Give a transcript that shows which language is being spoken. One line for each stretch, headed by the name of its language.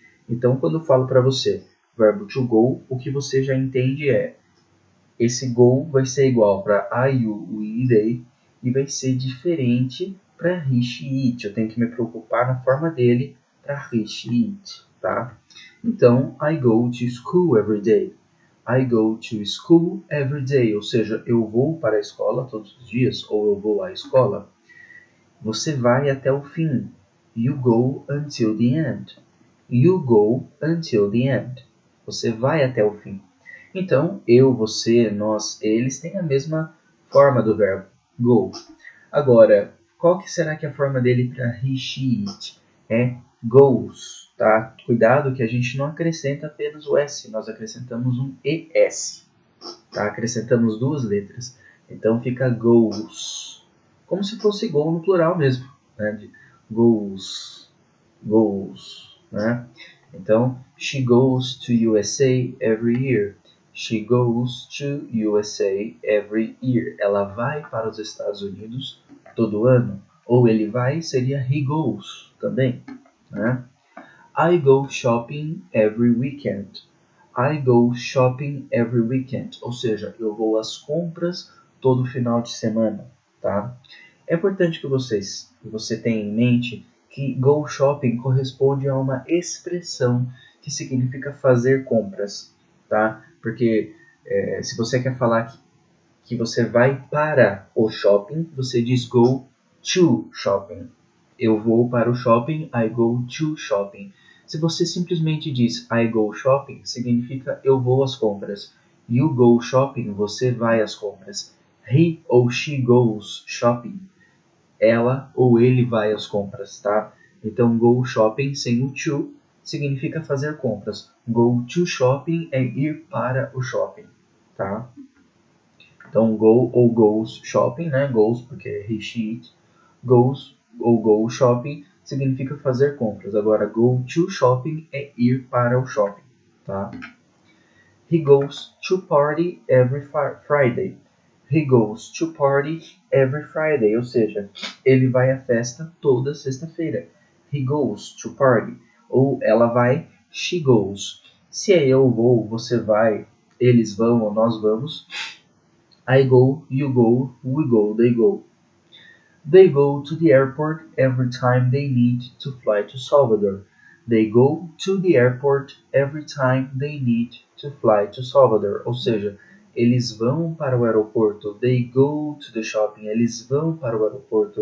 Portuguese: Então, quando eu falo para você verbo to go, o que você já entende é esse go vai ser igual para I, you, we, they e vai ser diferente para he, she, it. Eu tenho que me preocupar na forma dele para he, she, it, tá?
English: Então, I go to school every day. I go to school every day,
Portuguese: ou seja, eu vou para a escola todos os dias ou eu vou à escola. Você vai até o fim.
English: You go until the end. You go until the end.
Portuguese: Você vai até o fim. Então, eu, você, nós, eles têm a mesma forma do verbo go. Agora, qual que será que é a forma dele para he, she, it? É goes, tá? Cuidado que a gente não acrescenta apenas o S, nós acrescentamos um ES, tá? Acrescentamos duas letras. Então fica goes, como se fosse gol no plural mesmo, né? De goes, goes, né?
English: Então, she goes to USA every year. She goes to USA every year.
Portuguese: Ela vai para os Estados Unidos todo ano. Ou ele vai seria he goes também, né?
English: I go shopping every weekend. I go shopping every weekend.
Portuguese: Ou seja, eu vou às compras todo final de semana, tá? É importante que você tenha em mente que go shopping corresponde a uma expressão que significa fazer compras, tá? Porque se você quer falar que você vai para o shopping, você diz go to shopping. Eu vou para o shopping,
English: I go to shopping.
Portuguese: Se você simplesmente diz
English: I go shopping,
Portuguese: significa eu vou às compras.
English: You go shopping,
Portuguese: você vai às compras. He ou she
English: goes shopping,
Portuguese: ela ou ele vai às compras, tá? Então, go shopping sem o to significa fazer compras. Go to shopping é ir para o shopping, tá? Então, go ou goes shopping, né? Goes porque é he, she, it. Goes ou go shopping significa fazer compras. Agora, go to shopping é ir para o shopping, tá?
English: He goes to party every Friday. He goes to party every Friday,
Portuguese: ou seja, ele vai à festa toda sexta-feira.
English: He goes to party.
Portuguese: Ou ela vai,
English: she goes.
Portuguese: Se é eu vou, você vai, eles vão ou nós vamos.
English: I go, you go, we go, they go. They go to the airport every time they need to fly to Salvador. They go to the airport every time they need to fly to Salvador.
Portuguese: Ou seja, eles vão para o aeroporto.
English: They go to the shopping.
Portuguese: Eles vão para o aeroporto.